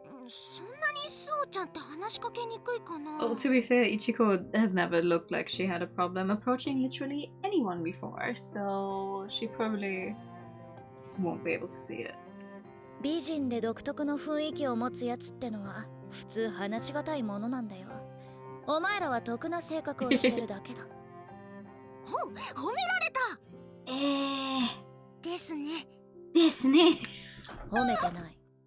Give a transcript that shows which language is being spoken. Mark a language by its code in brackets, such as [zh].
[ja] そんなにスオちゃんって話しかけにくいかな。 [en] Well, to be fair, Ichiko has never looked like she had a problem approaching literally anyone before, so she probably won't be able to see it. [ja] 美人で独特の雰囲気を持つやつってのは普通話しがたいものなんだよ。お前らは得な性格をしてるだけだ。褒められた。ですね。ですね。褒めてない。